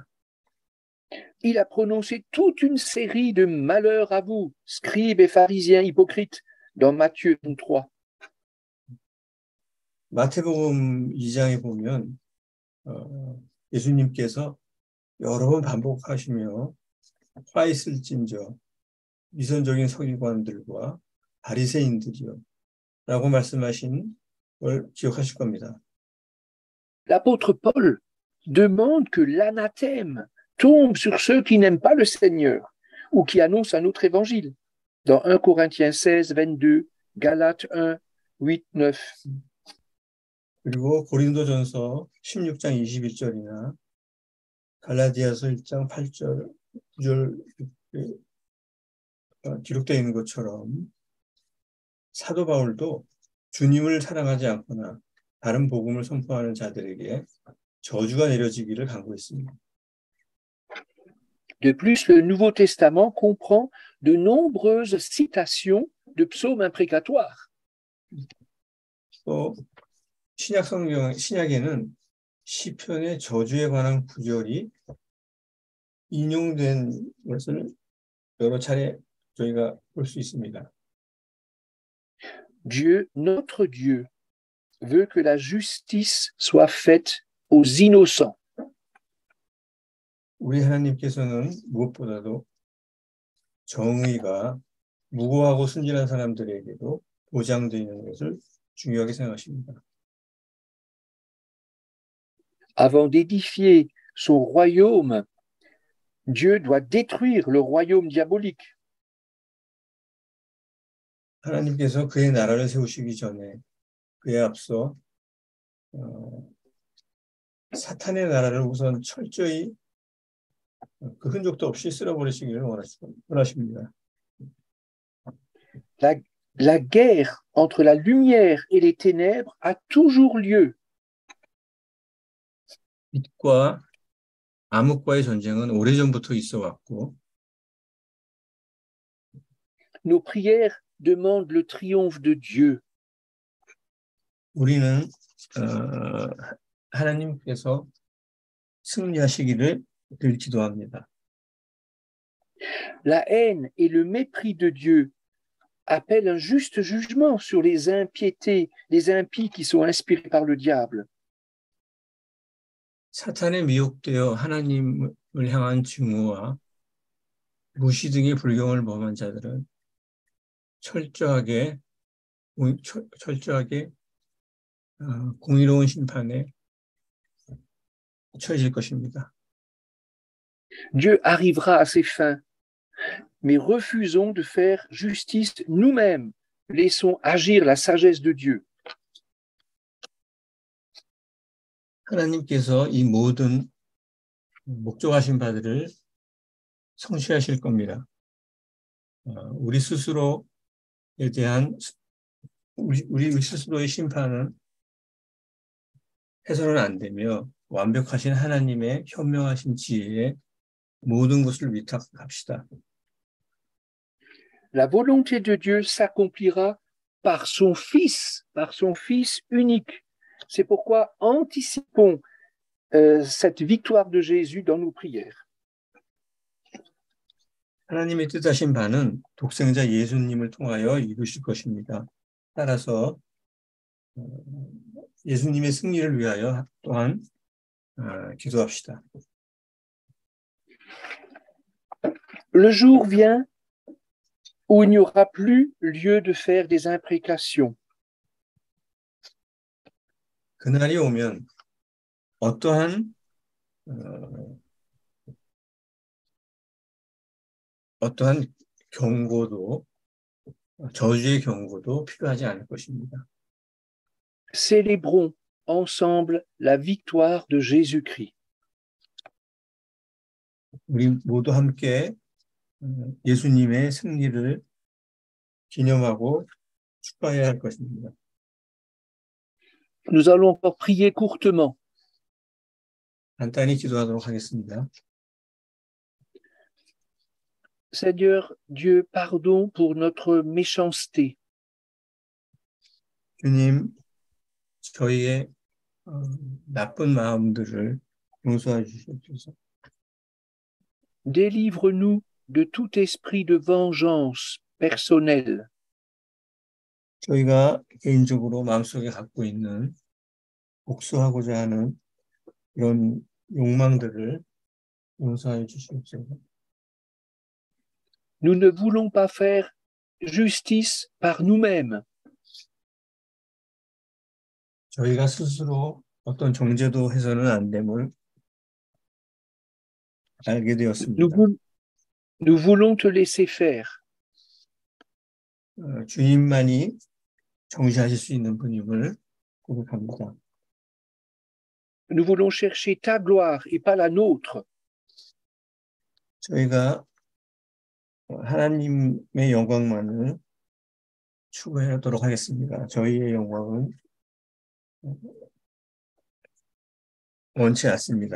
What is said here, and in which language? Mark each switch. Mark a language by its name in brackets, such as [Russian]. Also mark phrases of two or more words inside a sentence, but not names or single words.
[French] Il a prononcé toute une série de malheurs à vous, scribes et pharisiens hypocrites, dans Matthieu 3. [Korean] 마태복음 2장에 보면 예수님께서 여러 번 반복하시며 화 있을진저 위선적인 서기관들과 바리새인들이요 라고 말씀하신 걸 기억하실 겁니다. [French] L'apôtre Paul demande que l'anathème tombe sur ceux qui n'aiment pas le Seigneur ou qui annoncent un autre évangile. Dans 1 Corinthiens 16, 22, Galates 1, 8, 9. [Korean] 그리고 고린도전서 16장 21절이나 갈라디아서 1장 8절, 9절 기록되어 있는 것처럼 사도 바울도 주님을 사랑하지 않거나 다른 복음을 선포하는 자들에게 저주가 내려지기를 간구했습니다. [French] De plus, le Nouveau Testament comprend de nombreuses citations de psaumes imprécatoires. [Korean] 또 신약에는 시편의 저주에 관한 구절이 인용된 것을 여러 차례 저희가 볼 수 있습니다. [French] Dieu, notre Dieu, veut que la justice soit faite aux innocents. [Korean] 우리 하나님께서는 무엇보다도 정의가 무고하고 순진한 사람들에게도 보장되는 것을 중요하게 생각하십니다. [French] Avant d'édifier son royaume, Dieu doit détruire le royaume diabolique. [Korean] 하나님께서 그의 나라를 세우시기 전에 그에 앞서 사탄의 나라를 우선 철저히 그 흔적도 없이 쓸어버리시기를 원하십니다. [French] La guerre entre la lumière et les ténèbres a toujours lieu. [Korean] 빛과 암흑과의 전쟁은 오래전부터 있어 왔고 [French] Nos prières demandent le triomphe de Dieu. [Korean] 우리는 하나님께서 승리하시기를 늘 기도합니다. [French] La haine et le mépris de Dieu appellent un juste jugement sur les impiétés, les impies qui sont inspirés par le diable. [Korean] 사탄에 미혹되어 하나님을 향한 증오와 무시 등의 불경을 범한 자들은 철저하게 공의로운 심판에 처해질 것입니다. [French] Dieu arrivera à ses fins, mais refusons de faire justice nous-mêmes. Laissons agir la sagesse de Dieu. [Korean] 하나님께서 이 모든 목적하신 바들을 성취하실 겁니다. 우리 스스로에 대한 우리 스스로의 심판은 해서는 안 되며 완벽하신 하나님의 현명하신 지혜에 모든 것을 위탁합시다. [French] La volonté de Dieu s'accomplira par son Fils unique. C'est pourquoi anticipons cette victoire de Jésus dans nos prières. [Korean] 하나님의 뜻하신 바는 독생자 예수님을 통하여 이루실 것입니다. 따라서 예수님의 승리를 위하여 또한 기도합시다. [French] Le jour vient où il n'y aura plus lieu de faire des imprécations. [Korean] 그날이 오면 어떠한 경고도 저주의 경고도 필요하지 않을 것입니다. [French] Célébrons ensemble la victoire de Jésus-Christ. [Korean] 우리 모두 함께 예수님의 승리를 기념하고 축하해야 할 것입니다. [French] Nous allons encore prier courtement. [Korean] 간단히 기도하도록 하겠습니다. [French] Seigneur Dieu, pardon pour notre méchanceté. [Korean] 주님, 저희의 나쁜 마음들을 용서해 주시옵소서. [French] Délivre-nous de tout esprit de vengeance personnelle, [Korean] 저희가 개인적으로 마음속에 갖고 있는 복수하고자 하는 이런 욕망들을 용서해 주시옵소서. [French] nous ne voulons pas faire justice par nous-mêmes. [Korean] 저희가 스스로 어떤 정죄도 해서는 안 됨을 알게 [French] Nous, [Korean] 되었습니다. [French] vou- nous voulons te laisser faire. [Korean] 주님만이 정죄하실 수 있는 분임을 고백합니다. [French] Nous voulons chercher ta gloire et pas la nôtre. [Korean] 저희가 하나님의 영광만을 추구하도록 하겠습니다. 저희의 영광은 원치 않습니다.